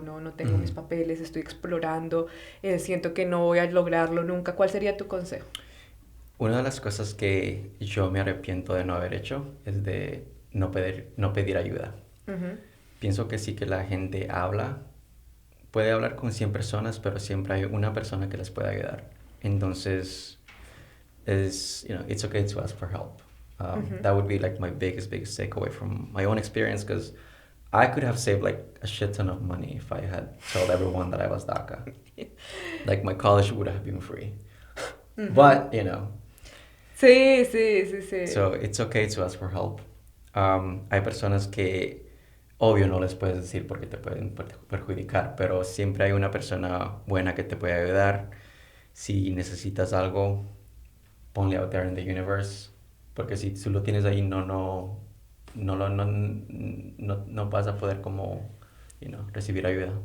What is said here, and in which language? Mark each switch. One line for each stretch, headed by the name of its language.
Spanish: No tengo mis papeles, estoy explorando, siento que no voy a lograrlo nunca. ¿Cuál sería tu consejo? Una de las cosas que yo me arrepiento de no haber hecho es de no pedir ayuda. Pienso que sí que la gente puede hablar con 100 personas, pero siempre hay una persona que les puede ayudar.
English: Entonces, it's okay to ask for help. That would be like my biggest takeaway from my own experience, because I could have saved like a shit ton of money if I had told everyone that I was DACA. Like my college would have been free. But,
Spanish: Sí.
English: So it's okay to ask for help.
Spanish: Hay personas que, obvio, no les puedes decir porque te pueden perjudicar, pero siempre hay una persona buena que te puede ayudar.
English: Si necesitas algo, ponle out there in the universe.
Spanish: Porque si tú lo tienes ahí, no vas a poder como, recibir ayuda.